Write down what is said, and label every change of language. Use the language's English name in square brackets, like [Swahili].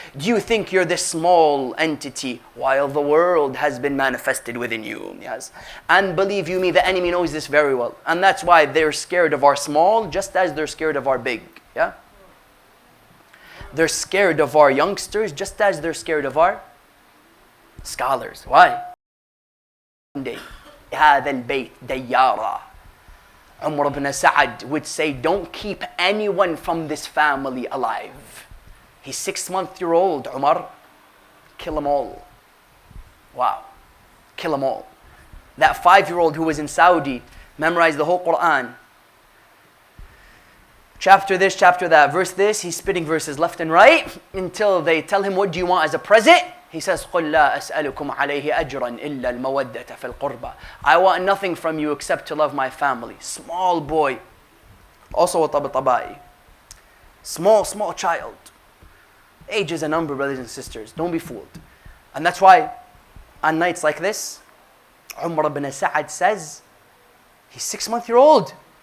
[English] Do you think you're this small entity while the world has been manifested within you? Yes. And believe you me, the enemy knows this very well. And that's why they're scared of our small just as they're scared of our big. Yeah? They're scared of our youngsters just as they're scared of our scholars. Why? One day, [Arabic] هذا البيت ديارا. [English] Umar ibn Sa'ad would say, don't keep anyone from this family alive. He's 6-month-old, Umar. Kill them all. Wow. Kill them all. That 5-year-old who was in Saudi memorized the whole Quran. Chapter this, chapter that, verse this. He's spitting verses left and right until they tell him, what do you want as a present? He says, [Arabic] قُلْ لَا أَسْأَلُكُمْ عَلَيْهِ أَجْرًا إِلَّا الْمَوَدَّةَ فِي الْقُرْبَى. [English] I want nothing from you except to love my family. Small boy. Also a taba'i. Small child. Age is a number, brothers and sisters. Don't be fooled. And that's why on nights like this, Umar ibn Sa'ad says, he's 6-month-old.